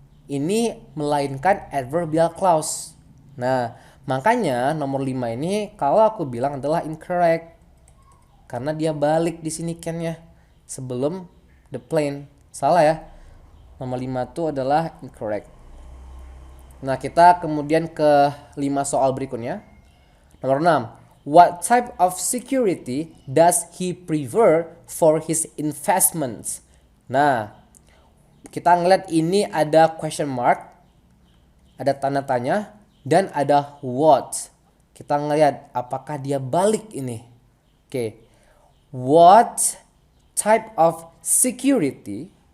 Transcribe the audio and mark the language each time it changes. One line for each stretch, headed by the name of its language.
Indonesian: Ini melainkan adverbial clause. Nah, makanya nomor 5 ini kalau aku bilang adalah incorrect. Karena dia balik di sini can-nya sebelum the plane. Salah ya. Nomor 5 itu adalah incorrect. Nah, kita kemudian ke 5 soal berikutnya. Nomor 6.
English: What type of security does he prefer for his investments?
Indonesian: Nah, kita ngeliat ini ada question mark, ada tanda tanya, dan ada what. Kita ngeliat apakah dia balik ini.
English: Oke. What type of security?